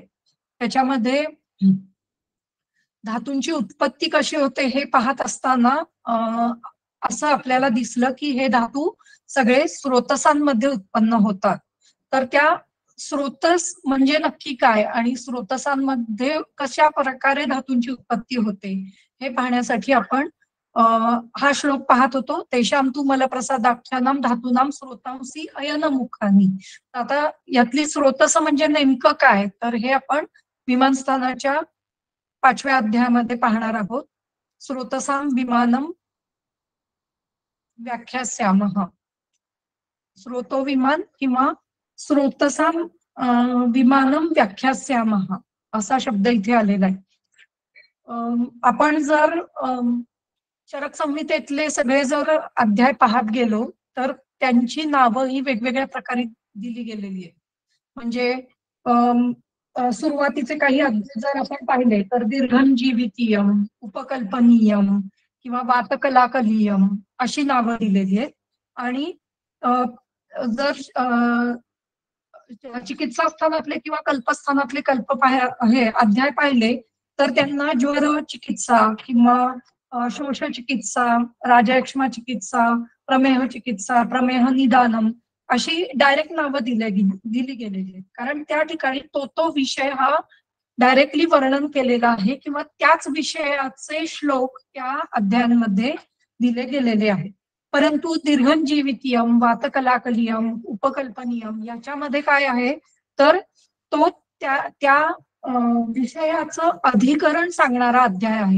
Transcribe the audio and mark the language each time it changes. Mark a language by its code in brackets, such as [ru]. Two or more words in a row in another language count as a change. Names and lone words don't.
[mr] त्याच्यामध्ये धातूंची उत्पत्ती कशी होते हे पाहत असताना असं आपल्याला दिसलं की हे धातू सगळे स्रोतसांमध्ये उत्पन्न होतात. तर त्या स्रोतस म्हणजे नक्की काय आणि स्रोतसांमध्ये कशा प्रकारे धातूंची उत्पत्ती होते हे पाहण्यासाठी आपण हा श्लोक पाहत होतो. [sa] तेषां तु मलप्रसादाख्यानां धातूनां स्रोतांसी अयनमुखानी. [mr] आता यातली स्रोतस म्हणजे नेमकं काय, तर हे आपण विमानस्थानाच्या 5व्या अध्यायामध्ये पाहणार आहोत. [sa] स्रोतसां विमानम व्याख्यास्यामः. [mr] स्रोतो विमान किंवा [sa] स्रोतसां विमानम व्याख्यास्यामः [mr] असा शब्द इथे आलेला आहे. आपण जर चरक संहितेतले सगळे जर अध्याय पाहत गेलो तर त्यांची नावं ही वेगवेगळ्या प्रकारे दिली गेलेली आहेत. म्हणजे सुरुवातीचे काही अध्याय जर आपण पाहिले तर दीर्घंजीवितीयम, उपकल्पनीयम किंवा वातकलाकलीयम अशी नावं दिलेली आहेत. आणि जर चिकित्सा स्थानातले किंवा कल्पस्थानातले हे अध्याय पाहिले तर त्यांना ज्वर चिकित्सा किंवा शोष चिकित्सा, राजयक्ष्मा चिकित्सा, प्रमेह चिकित्सा, प्रमेह निदानम अशी डायरेक्ट नावं दिली गेलेली आहेत. कारण त्या ठिकाणी तो विषय हा डायरेक्टली वर्णन केलेला आहे किंवा त्याच विषयाचे श्लोक त्या अध्यायांमध्ये दिले गेलेले आहेत. परंतु दीर्घंजीवितीयम, वातकलाकलीयम, उपकल्पनीयम याच्यामध्ये काय आहे तर तो त्या विषयाचं अधिकरण सांगणारा अध्याय आहे.